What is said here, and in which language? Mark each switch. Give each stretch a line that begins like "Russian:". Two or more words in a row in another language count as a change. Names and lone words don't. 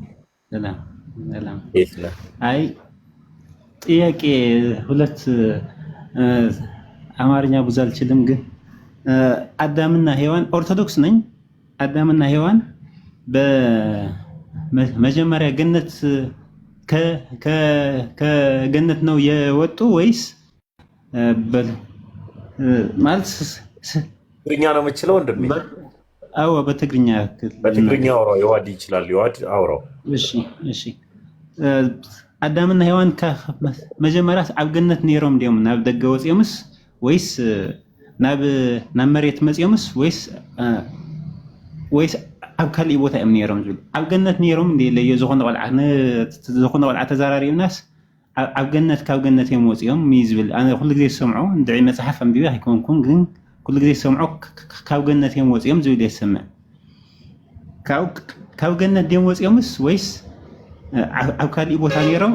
Amharic: አይ ጥያቄ ሁለት አማርኛ ብዙ አልችልም፣ ግን አዳምና ሔዋን ኦርቶዶክስ ነኝ። አዳምና ሔዋን በመጀመሪያ ገነት ከገነት ነው የወጡ ወይስ ማለት ትግርኛ ነው የምችለው ወንድሜ? አዎ በትግርኛ አውራው። የዋድ ይችላል። የዋድ አውራው።
Tigrinya: እሺ አዳምና ሔዋን መጀመሪያ ኣብ ገነት ነይሮም ዲዮም ናብ ደገ ወፅዮምስ ወይስ ናብ መሬት መፅዮምስ ወይስ ኣብ ካሊእ ቦታ እዮም ነይሮም ዝብል? ኣብ ገነት ነይሮም እንደ ለየ ዝኾነ ቆልዓ ተዘራሪብናስ ኣብ ገነት ካብ ገነት እዮም ወፅዮም ዝብል ኣነ ኩሉ ግዜ ዝሰምዖ እንድዒ መፅሓፍ ኣንቢበ ኣይኮንኩም፣ ግን ኩሉ ግዜ ዝሰምዖ ካብ ገነት እዮም ወፅዮም ዝብል የሰምዕ። ካብ ገነት ድዮም ወፅዮምስ ወይስ ኣብ ካሊእ ቦታ ነይሮም?